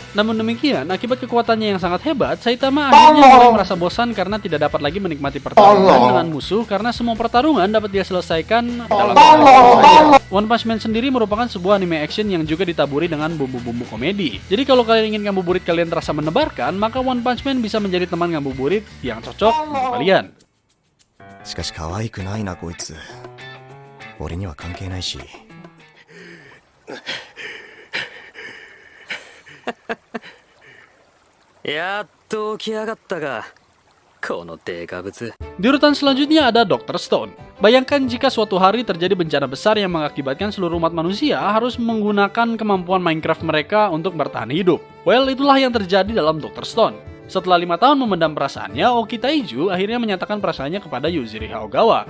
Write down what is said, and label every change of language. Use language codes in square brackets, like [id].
[id] Namun demikian, akibat kekuatannya yang sangat hebat, Saitama akhirnya mulai merasa bosan karena tidak dapat lagi menikmati pertarungan dengan musuh karena semua pertarungan dapat dia selesaikan dalam sekali saja. One Punch Man sendiri merupakan sebuah anime action yang juga ditaburi dengan bumbu-bumbu komedi. Jadi kalau kalian ingin ngabuburit kalian terasa menebarkan, maka One Punch Man bisa menjadi teman ngabuburit yang cocok untuk kalian. [ja] しかし可愛くないなこいつ。俺には関係ないし。やっと起き上がったが、このデカブツ。 [id] Di urutan selanjutnya ada Dr. Stone. Bayangkan jika suatu hari terjadi bencana besar yang mengakibatkan seluruh umat manusia harus menggunakan kemampuan Minecraft mereka untuk bertahan hidup. Well, itulah yang terjadi dalam Dr. Stone. Setelah 5 tahun memendam perasaannya, Oki Taiju akhirnya menyatakan perasaannya kepada Yuzuri Haogawa.